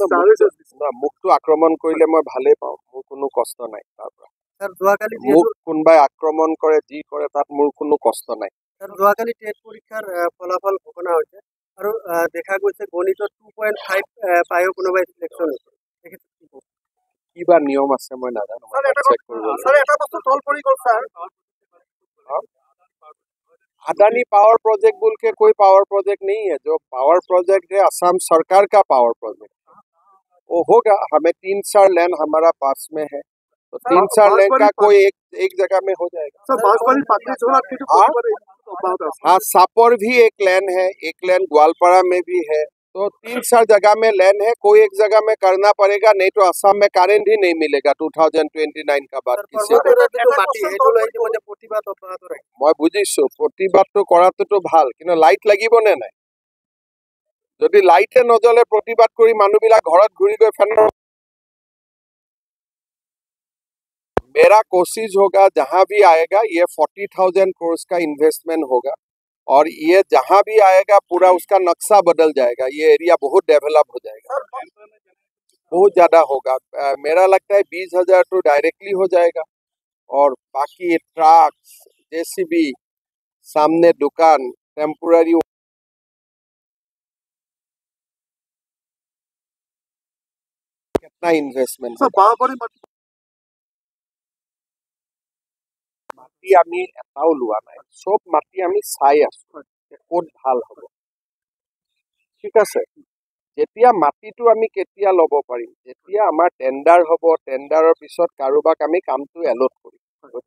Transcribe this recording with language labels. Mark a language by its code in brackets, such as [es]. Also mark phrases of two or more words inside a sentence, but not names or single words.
[as] মোকতো আক্ৰমণ কৰিলে মই ভালেই পাওঁ, মোৰ কোনো কষ্ট নাই তাৰ পৰা। মোক কোনোবাই আক্ৰমণ কৰে, যি কৰে, তাত মোৰ কোনো কষ্ট নাই। যোৱাকালি টেট পৰীক্ষাৰ ফলাফল ঘোষণা হৈছে, আৰু দেখা গৈছে গণিতত 2.5 পায়ো কোনোবাই চিলেকশ্যন হৈছে। কিবা নিয়ম আছে মই নাজানো। [hi] अडानी पावर प्रोजेक्ट बोल के कोई पावर प्रोजेक्ट नहीं है। जो पावर प्रोजेक्ट है असम सरकार का पावर प्रोजेक्ट, वो होगा। हमें 3-4 लेन हमारा पास में है, तो 3-4 लेन का कोई एक जगह में हो जाएगा। हाँ, सापर भी एक लेन है, एक लेन ग्वालपाड़ा में भी है, तो 3-4 जगह में लेन है। कोई एक जगह में करना पड़ेगा, नहीं तो असम में करेंट ही नहीं मिलेगा 2029 का बाद किसी को। [as] মই বুজিছোঁ প্ৰতিবাদটো কৰাটোতো ভাল, কিন্তু লাইট লাগিব নে নাই? যদি লাইটে নজ্বলে প্ৰতিবাদ কৰি মানুহবিলাক ঘৰত ঘূৰি গৈ ফেনৰ। [hi] मेरा कोशिश होगा जहां भी आएगा ये 40,000 करोड़ का इन्वेस्टमेंट होगा, और ये जहां भी आएगा पूरा उसका नक्शा बदल जाएगा। ये एरिया बहुत डेवलप हो जाएगा, बहुत ज्यादा होगा। मेरा लगता है 20,000 तो डायरेक्टली हो जाएगा, और बाकी ट्रक, JCB, सामने दुकान, टेम्पोररी कितना इन्वेस्टमेंट। [as] মাটি আমি এটাও লোৱা নাই, চব মাটি আমি চাই আছো ক'ত ভাল হ'ব। ঠিক আছে, যেতিয়া মাটিটো আমি কেতিয়া ল'ব পাৰিম, যেতিয়া আমাৰ টেণ্ডাৰ হ'ব, টেণ্ডাৰৰ পিছত কাৰোবাক আমি কামটো এলট কৰিম।